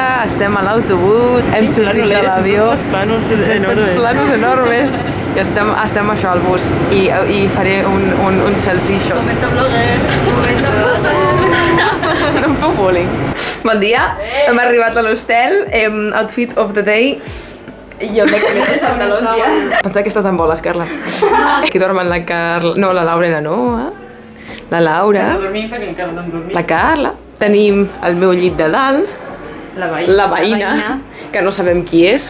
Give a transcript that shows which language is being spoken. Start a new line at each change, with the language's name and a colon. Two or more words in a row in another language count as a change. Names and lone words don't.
Catalan: Estem a l'autobús. Hem sortit de l'avió.
Spanish: Planos enormes.
Catalan: I estem això al bus. I faré un
English: selfie shot.
Spanish: Momento blogger.
Catalan: No em feu bullying. Bon dia. Hem arribat a l'hostel.
English: Outfit of the day.
Catalan: Jo crec que aquests pantalons ja. Pensava que estàs en boles, Carla. Aquí dormen la Carla... No, la Laura i la Noa. La Laura. La Carla. Tenim el meu llit de dalt. La veïna. Que no sabem qui és.